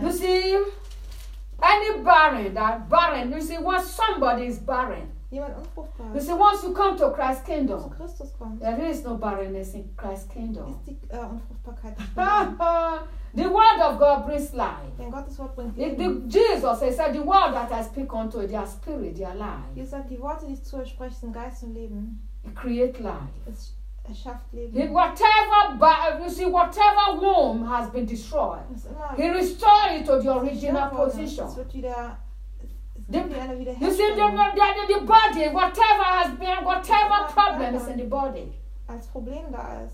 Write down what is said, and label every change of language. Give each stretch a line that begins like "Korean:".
English: You see, any barren, that barren, you see, once somebody is barren, you see, once you come to Christ's kingdom, there is no barrenness in Christ's kingdom. The word of God brings life. Jesus said, the word that I speak unto their spirit, their life. He said,
German: die Worte, die ich zu euch spreche, sind Geist und Leben.
English: It creates life.
German: Leben.
English: Whatever womb has been destroyed, he restored it to the original position. The body, whatever problem is in the body.
German: Als Problem da ist.